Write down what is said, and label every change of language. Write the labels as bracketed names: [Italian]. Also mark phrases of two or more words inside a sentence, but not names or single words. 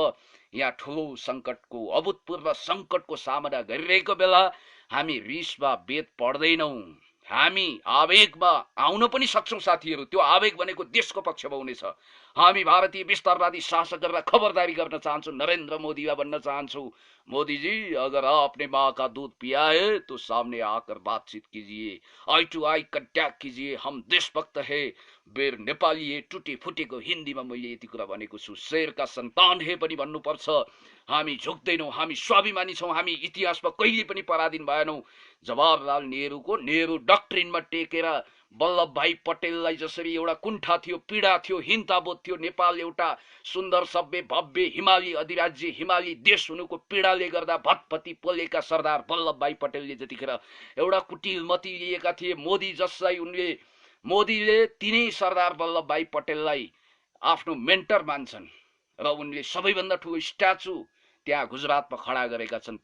[Nepali] यहाँ ठुलो सङ्कटको अभूतपूर्व सङ्कटको सामना गरिरहेको बेला हामी रिसमा वेद पढ्दैनौँ, हामी आवेगमा आउन पनि सक्छौँ साथीहरू। त्यो आवेग भनेको देशको पक्षमा हुनेछ। हामी भारतीय विस्तारवादी शासकहरूलाई खबरदारी गर्न चाहन्छौँ, नरेन्द्र मोदीलाई भन्न चाहन्छौँ, [Hindi] मोदी जी अगर आपने माँ का दूध पिया है तो सामने आकर बातचीत कीजिए, [English] eye to eye contact [Hindi] कीजिए, हम देशभक्त है, बेर नेपाली है, [Nepali] टुटे फुटेको हिन्दीमा मैले यति कुरा भनेको छु, शेरका सन्तान है पनि भन्नुपर्छ। हामी झुक्दैनौँ, हामी स्वाभिमानी छौँ, हामी इतिहासमा कहिले पनि पराधीन भएनौँ। जवाहरलाल नेहरूको नेहरू डक्ट्रिनमा टेकेर वल्लभ भाइ पटेललाई जसरी एउटा कुण्ठा थियो, पीडा थियो, हिंताबोध थियो, नेपाल एउटा सुन्दर सभ्य भव्य हिमाली अधिराज्य हिमाली देश हुनुको पीडाले गर्दा भतभती पोलेका सरदार वल्लभ भाइ पटेलले जतिखेर एउटा कुटिलमती लिएका थिए, मोदीले तिनै सरदार वल्लभ भाइ पटेललाई आफ्नो मेन्टर मान्छन् र उनले सबैभन्दा ठुलो स्ट्याचु त्यहाँ गुजरातमा खडा गरेका छन्।